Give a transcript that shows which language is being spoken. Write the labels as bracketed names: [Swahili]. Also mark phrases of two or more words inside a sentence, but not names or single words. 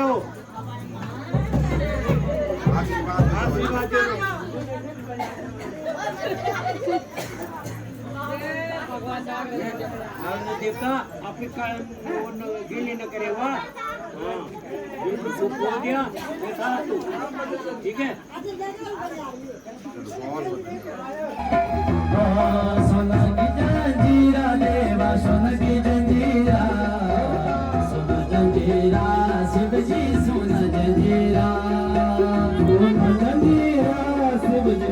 [Hindi] वो आशीर्वाद दे देवता आपके गिले न करे, वाह बोल दिया ठीक है। सोना की जंजीरा देवा, सोना की जंजीरा, सोना जंजीरा, शिव जी सोना जंजीरा, सोना जंजीरा, शिव जी